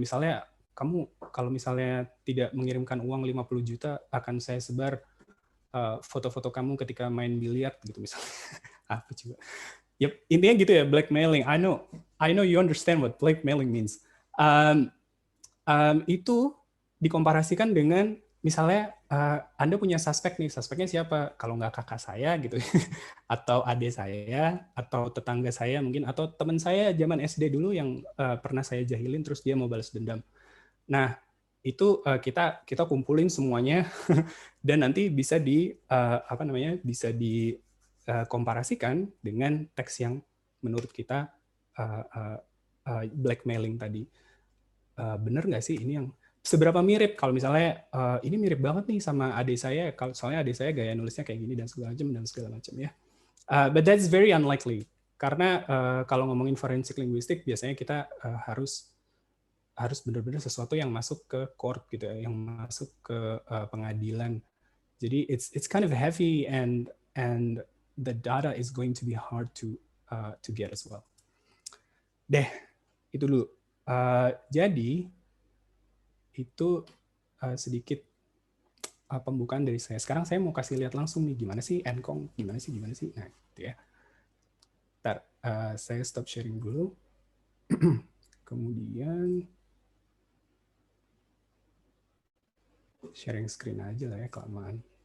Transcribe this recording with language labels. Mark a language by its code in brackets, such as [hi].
[id] Misalnya kamu kalau misalnya tidak mengirimkan uang 50 juta akan saya sebar foto-foto kamu ketika main biliar gitu misalnya. Apa coba? Yep, intinya gitu ya, blackmailing. [en] I know you understand what blackmailing means. [id] Itu dikomparasikan dengan misalnya Anda punya suspek nih, suspeknya siapa? Kalau nggak kakak saya gitu, atau adik saya, atau tetangga saya mungkin, atau teman saya zaman SD dulu yang pernah saya jahilin terus dia mau balas dendam. Nah, itu kita kumpulin semuanya dan nanti bisa bisa dikomparasikan dengan teks yang menurut kita blackmailing tadi. Bener nggak sih ini yang seberapa mirip? Kalau misalnya ini mirip banget nih sama adik saya, soalnya adik saya gaya nulisnya kayak gini dan segala macam ya. [en] But that's very unlikely [id] karena kalau ngomongin forensic linguistic biasanya kita harus benar-benar sesuatu yang masuk ke court gitu ya, yang masuk ke pengadilan. [en] Jadi it's kind of heavy and the data is going to be hard to get as well. [id] Itu dulu. Jadi itu sedikit pembukaan dari saya. Sekarang saya mau kasih lihat langsung nih gimana sih Encong, gimana sih. Nah, gitu ya. Ntar saya stop sharing dulu. Kemudian sharing screen aja lah ya, kelamaan.